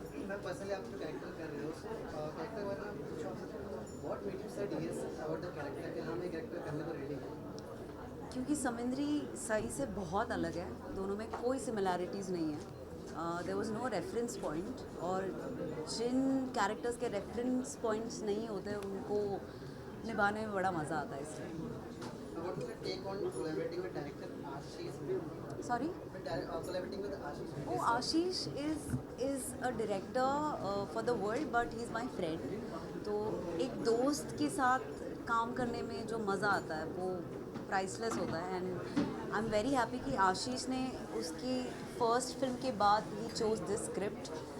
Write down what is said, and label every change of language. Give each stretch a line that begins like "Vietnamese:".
Hindi: मैं पर्सनली आप जो कैरेक्टर कर रहे हो कैरेक्टर वाला
English: what made you said yes about the character
Hindi: कि हम ये कैरेक्टर करने को रेडी हैं. क्योंकि समिंद्री सई से बहुत अलग है, दोनों में कोई सिमिलैरिटीज़ नहीं है.
English: there was no reference point,
Hindi: और जिन कैरेक्टर्स के रेफरेंस पॉइंट्स नहीं होते उनको निभाने में बड़ा मज़ा आता है. इसलिए
English: What was your take on collaborating with director Ashish? Sorry. Collaborating with Ashish. Oh, Ashish is a director for the world, but he is my friend.
Hindi: तो एक दोस्त के साथ काम करने में जो मज़ा आता है वो प्राइसलेस होता है.
English: and I am very happy
Hindi: कि आशीष ने उसकी फर्स्ट फिल्म के बाद ही
English: Chose this script.